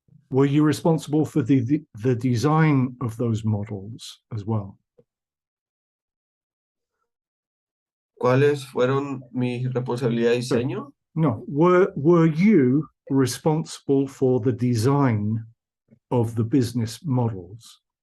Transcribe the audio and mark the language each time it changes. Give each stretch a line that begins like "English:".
Spanish: Were you responsible for the design of those models as well? ¿Cuáles fueron mis responsabilidades de diseño?
English: No. Were you responsible for the design of the business models?